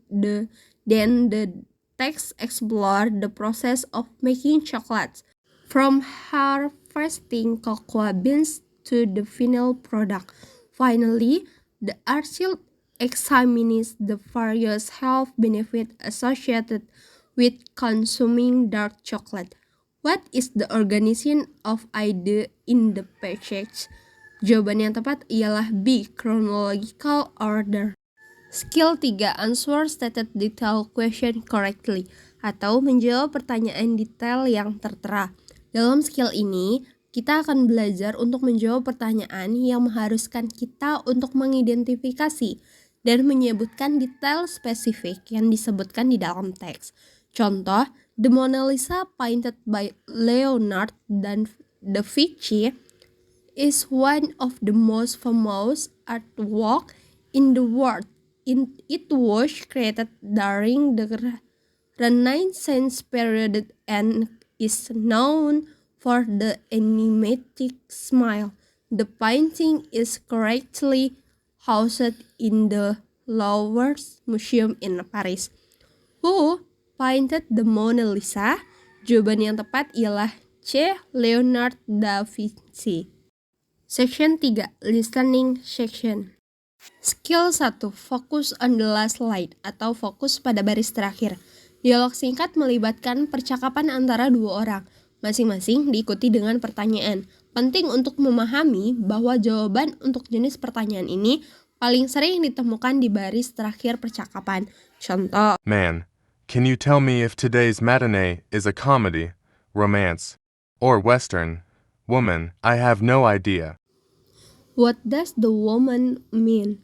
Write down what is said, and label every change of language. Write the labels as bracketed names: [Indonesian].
[English] Then the text explore the process of making chocolates, from harvesting cocoa beans to the final product. Finally, the article examines the various health benefits associated with consuming dark chocolate. What is the organization of idea in the passage? [Indonesian] Jawaban yang tepat ialah B, [English] chronological order. Skill 3, Answer stated detailed question correctly atau [Indonesian] menjawab pertanyaan detail yang tertera. Dalam skill ini, kita akan belajar untuk menjawab pertanyaan yang mengharuskan kita untuk mengidentifikasi dan menyebutkan detail spesifik yang disebutkan di dalam teks. [English] Contoh, the Mona Lisa painted by Leonardo da Vinci is one of the most famous artwork in the world. It was created during the Renaissance period and is known for the enigmatic smile. The painting is currently housed in the Louvre Museum in Paris. Who painted the Mona Lisa? [Indonesian] Jawaban yang tepat ialah C, Leonardo da Vinci. [English] Section 3, Listening Section. Skill 1, Focus on the last line [Indonesian] atau fokus pada baris terakhir. Dialog singkat melibatkan percakapan antara dua orang, masing-masing diikuti dengan pertanyaan. Penting untuk memahami bahwa jawaban untuk jenis pertanyaan ini paling sering ditemukan di baris terakhir percakapan. Contoh, [English] Man, can you tell me if today's matinee is a comedy, romance, or western? Woman, I have no idea. What does the woman mean?